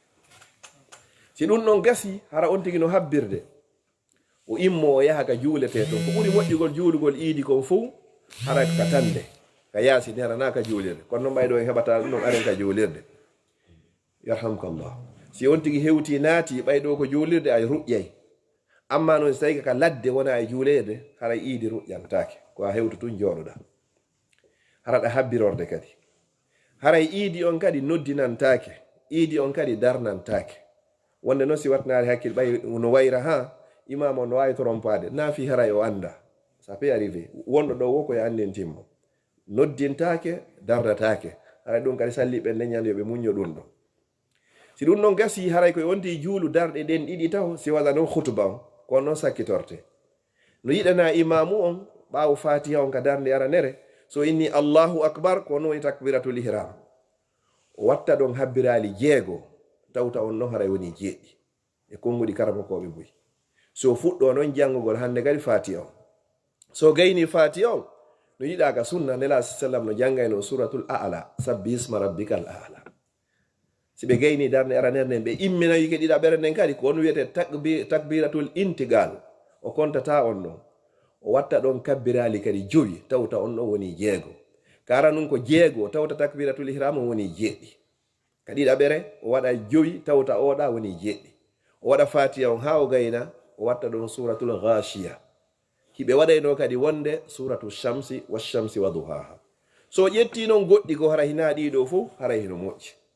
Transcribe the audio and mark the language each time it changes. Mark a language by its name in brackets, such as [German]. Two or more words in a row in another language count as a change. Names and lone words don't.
[Fula] si ɗum ɗon gasi hara on tigi no habbirde o immo o yaha ka juulete toon ko ɓuri moƴƴugol juulugol iidi kon fou hara ka tande ka yaasi ni harana ka juulirde kono noon ɓayɗo en heɓata ɗum ɗon aren ka juulirde yarhamkallah si on tigi hewti naati ɓayɗo ko juulirde ay ruƴƴay amma noon so tawi ka ladde wona e juulede hara iidi ruƴƴantake ko a hewtu tun jooɗoɗa hara ɗa habbirorde kadi haray iidi on kadi noddinantake iidi on kadi darnantake wonde noon si watnare hakkille ɓay no wayra ha imam on no wawi trompade naafi haray o anda [French] ça peut arrivé [Fula] wonɗo ɗo wo koye andintimmo noddintake dardatake haray ɗum kadi salliɓe leñal yoɓe muñño ɗum ɗo si ɗum noon gasi haray koye wonti juulu darɗe ɗen ɗiɗi taw si waɗa noon hutuba on kono noon sakkitorte no yiɗana imamu on ɓaawo fatiha on ka darde aranere so inni [Arabic] الله أكبر [Fula] ko noon [Arabic] تكبيرة الإحرام [Fula] o watta ɗon habbirali 6 tawta on noon haray woni 7 e konguɗi karamakoɓe buy so fuɗɗo noon janngugol hande kadi fatiha on so gayni fatiha on no yiɗa ka sunna nela sallam no janngayno [Arabic] سورة الأعلى سبح اسم ربك الأعلى [Fula] si ɓe gayni darde aranere nden ɓe immina yike ɗiɗaɓere nden kadi ko on wiyete [Arabic] تكبيرة الانتقال [Fula] o kontata on ɗon o watta ɗon kabbirali kadi 5 tawta on ɗon woni 6 kara nun ko 6 tawta [Arabic] تكبيرة الإحرام [Fula] on woni 7 ka ɗiɗaɓere o waɗa 5 tawta oɗa woni 7 o waɗa fatiha on ha o gayna o watta ɗon [Arabic] سورة الغاشية [Fula] hiɓe waɗayno kadi wonde [Arabic] سورة الشمس والشمس وضحاها [Fula] so ƴetti noon goɗɗi ko hara hina ɗiɗo fof hara hino moƴƴi